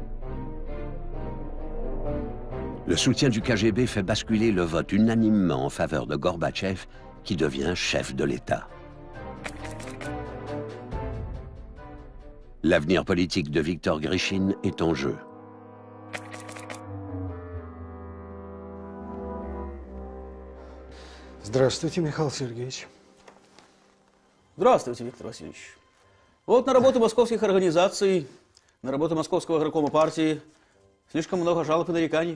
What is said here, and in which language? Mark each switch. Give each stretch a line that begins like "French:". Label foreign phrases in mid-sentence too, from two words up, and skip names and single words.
French: Le soutien du KGB fait basculer le vote unanimement en faveur de Gorbatchev, qui devient chef de l'État. L'avenir politique de Viktor Grishine est en jeu.
Russian: Здравствуйте, Михаил Сергеевич. Здравствуйте, Виктор Васильевич. Вот на работу московских организаций, на работу Московского горкома партии слишком много жалоб и нареканий.